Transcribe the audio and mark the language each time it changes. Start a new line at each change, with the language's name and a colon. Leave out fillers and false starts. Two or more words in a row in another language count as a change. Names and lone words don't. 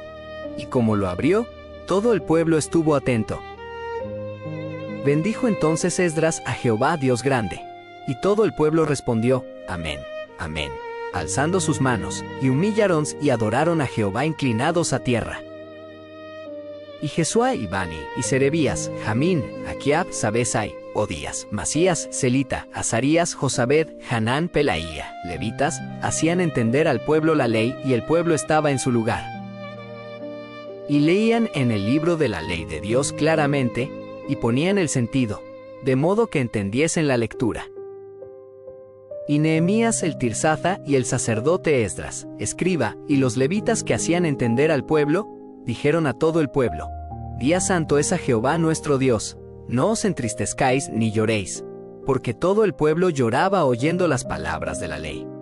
Spanish: Y como lo abrió, todo el pueblo estuvo atento. Bendijo entonces Esdras a Jehová Dios grande, y todo el pueblo respondió, Amén, Amén, alzando sus manos, y humillaron y adoraron a Jehová inclinados a tierra. Y Jesúa y Bani, y Serebías, Jamín, Akiab, Sabesai, Odías, Masías, Celita, Azarías, Josabed, Hanán, Pelaía, levitas, hacían entender al pueblo la ley, y el pueblo estaba en su lugar. Y leían en el libro de la ley de Dios claramente, y ponían el sentido, de modo que entendiesen la lectura. Y Nehemías el Tirsatha y el sacerdote Esdras, escriba, y los levitas que hacían entender al pueblo, dijeron a todo el pueblo, Día santo es a Jehová nuestro Dios, no os entristezcáis ni lloréis, porque todo el pueblo lloraba oyendo las palabras de la ley.